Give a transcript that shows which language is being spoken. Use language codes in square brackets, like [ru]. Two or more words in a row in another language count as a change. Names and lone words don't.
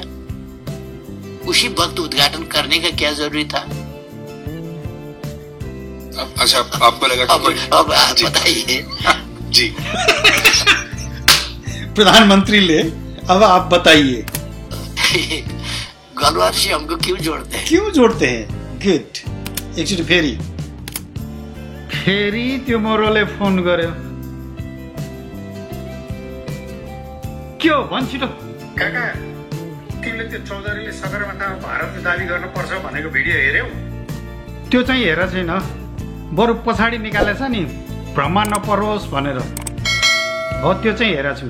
[hi] उसी वक्त उद्घाटन करने का क्या जरूरी था? अच्छा, आपको लगा कि अब बताइए जी। प्रधानमंत्री ले, अब आप बताइए गलवान से हमको क्यों जोड़ते हैं? क्यों जोड़ते हैं? गुड। [ne] एकचोटि फेरि त्यो मोरोले फोन गर्यो। के हो भन् छिटो। काका, तिमीले त्यो चौधरीले सगरमाथामा भारतले दाबी गर्नुपर्छ भनेको भिडियो हेर्यौ? त्यो चाहिँ हेर छैन, बरु पछाडि निकालेछ नि भ्रमण नपरोस् भनेर, हो त्यो चाहिँ हेरेको छु।